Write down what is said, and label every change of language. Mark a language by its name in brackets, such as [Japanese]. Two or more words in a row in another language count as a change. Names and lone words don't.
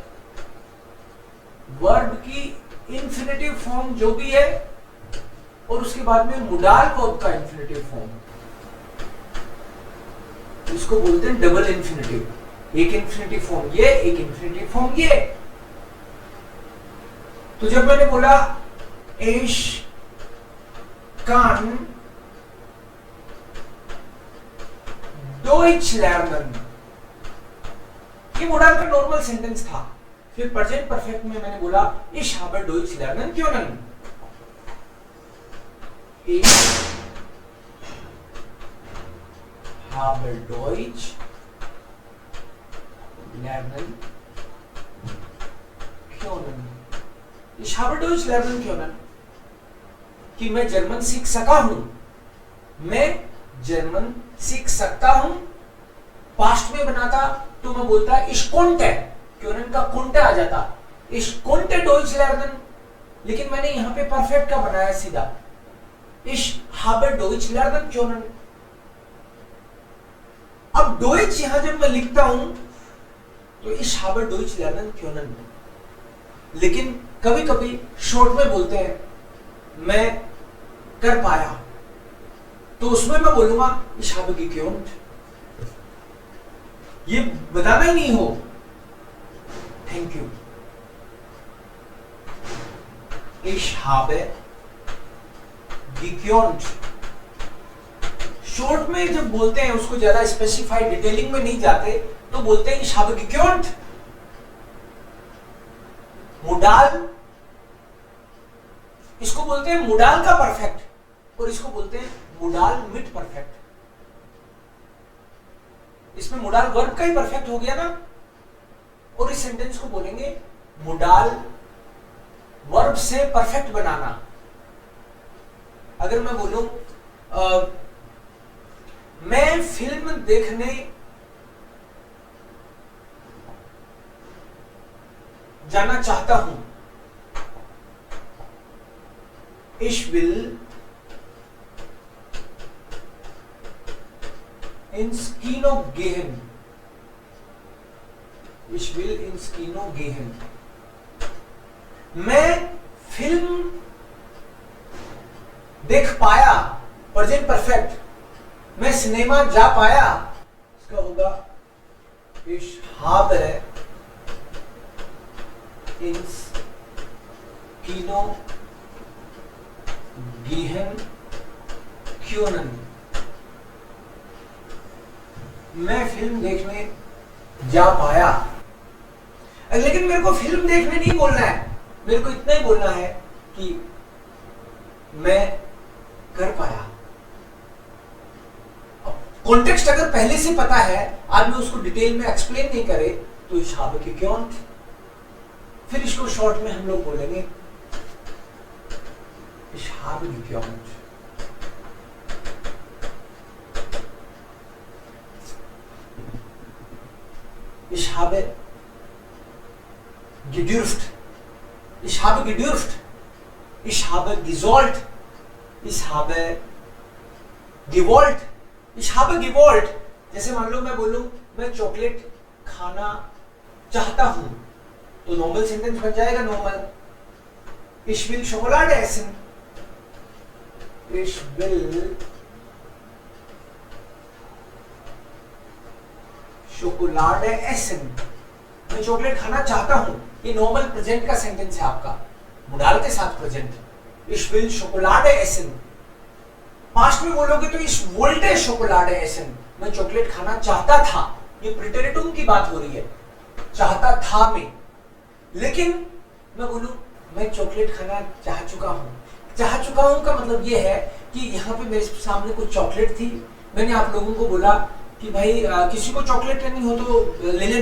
[Hindi] वर्ब की [English] infinitive form [Hindi] जो भी है, और उसके बाद में [English] modal verb [Hindi] का [English] infinitive form, [Hindi] इसको बोलते हैं [English] double infinitive. [Hindi] एक [English] infinitive form [Hindi] ये, एक [English] infinitive form [Hindi] ये। तो जब मैंने बोला [German] ich kann Deutsch lernen, [Hindi] ये मोडाल का [English] normal sentence [Hindi] था। [German] फिर [English] present perfect [Hindi] में मैंने बोला [German] ich habe Deutsch lernen können, ich habe Deutsch lernen können, ich habe Deutsch lernen können, [Hindi] कि मैं जर्मन सीख सका हूं, मैं जर्मन सीख सकता हूं। पास्ट में बनाता तो मैं बोलता [German] ich konnte, [Hindi] क्योंकि का konnte आ जाता, [German] ich konnte Deutsch lernen, [Hindi] लेकिन मैंने यहां पे परफेक्ट का बनाया सीधा, [German] ich habe Deutsch lernen können। [Hindi] अब Deutsch यहां जब मैं लिखता हूं तो [German] ich habe Deutsch lernen können, [Hindi] लेकिन कभी कभी शॉर्ट में बोलते हैं मैं कर पाया, तो उसमें मैं बोलूंगा [German] ich habe gekonnt, [Hindi] ये बताना ही नहीं हो। [English] thank you, [German] ich habe gekonnt। [Hindi] शॉर्ट में जब बोलते हैं उसको ज्यादा [English] specified detailing [Hindi] में नहीं जाते तो बोलते हैं [German] ich habe gekonnt। [Hindi] मोडाल, इसको बोलते हैं मोडाल का परफेक्ट, और इसको बोलते हैं मोडाल मिड परफेक्ट। इसमें [English] modal verb [Hindi] का ही परफेक्ट हो गया ना, और इस सेंटेंस को बोलेंगे [English] modal verb [Hindi] से परफेक्ट बनाना। अगर मैं बोलूं मैं फिल्म देखने जाना चाहता हूं, [German] ich will ins Kino gehen, ich will ins Kino gehen। [Hindi] मैं फिल्म देख पाया, [English] present perfect, [Hindi] मैं सिनेमा जा पाया, इसका होगा [German] ich habe ins Kino gehen können. [Hindi] मैं फिल्म देखने जा पाया, लेकिन मेरे को फिल्म देखने नहीं बोलना है, मेरे को इतना ही बोलना है कि मैं कर पाया। कॉन्टेक्स्ट अगर पहले से पता है, आदमी उसको डिटेल में एक्सप्लेन नहीं करे, तो इस [German] habe gekonnt, [Hindi] फिर इसको शॉर्ट में हम लोग बोलेंगे [German] ich habe gekonnt। Ich habe gedürft, ich habe gedürft, ich habe gesollt, ich habe gewollt, ich habe gewollt। [Hindi] जैसे मान लो मैं बोलूं मैं चॉकलेट खाना चाहता हूं, तो [English] normal sentence [Hindi] बन जाएगा नॉर्मल, [German] ich will Schokolade essen, ich will Schokolade essen, [Hindi] मैं चॉकलेट खाना चाहता हूं। ये [English] normal present [Hindi] का सेंटेंस है आपका, मुडाल के साथ प्रेजेंट, ich will Schokolade essen। पास्ट में बोलोगे तो [German] ich wollte Schokolade essen, [Hindi] मैं चॉकलेट खाना चाहता था, ये प्रिटेरिटुम की बात हो रही है, चाहता था में। लेकिन मैं बोलूं मैं चॉकलेट खाना चाह चुका हूं, चाह चुका हूं का मतलब ये है कि यहाँ पे मेरे सामने कुछ चॉकलेट थी, मैंने आप लोगों को बोला कि भाई किसी को चॉकलेट लेनी हो तो ले लेना।